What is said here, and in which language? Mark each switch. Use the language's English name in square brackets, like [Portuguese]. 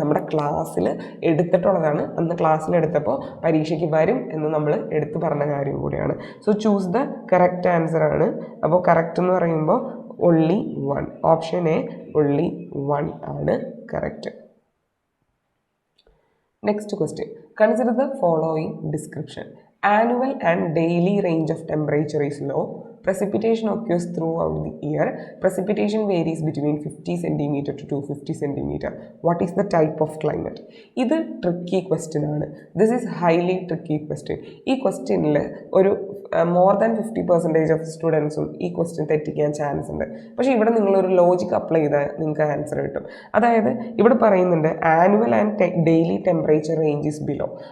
[Malayalam] നമ്മുടെ ക്ലാസ്സിൽ എടുത്തിട്ടുള്ളതാണ്. അന്ന് ക്ലാസ്സിൽ എടുത്തപ്പോൾ പരീക്ഷയ്ക്ക് വരും എന്ന് നമ്മൾ എടുത്തു പറഞ്ഞ കാര്യം കൂടിയാണ്. [English] so choose the correct answer [Malayalam] ആണ്. അപ്പോൾ കറക്റ്റ് എന്ന് പറയുമ്പോൾ [English] only one. [Malayalam] Option A [English] only one [Malayalam] ആണ് correct. [English] Next question. Consider the following description. Annual and daily range of temperature is low. precipitation occurs throughout the year. Precipitation varies between 50 centimeter to 250 centimeter. What is the type of climate? [Malayalam] ഇത് tricky question ആണ്. [English] This is highly tricky question. [Malayalam] ഈ ക്വസ്റ്റ്യനിൽ ഒരു more than 50% of സ്റ്റുഡൻസും ഈ question തെറ്റിക്കാൻ chance ഉണ്ട്. പക്ഷേ ഇവിടെ നിങ്ങളൊരു ലോജിക് അപ്ലൈ ചെയ്താൽ നിങ്ങൾക്ക് ആൻസർ കിട്ടും. അതായത് ഇവിടെ പറയുന്നുണ്ട് [English] Annual and daily temperature range is below.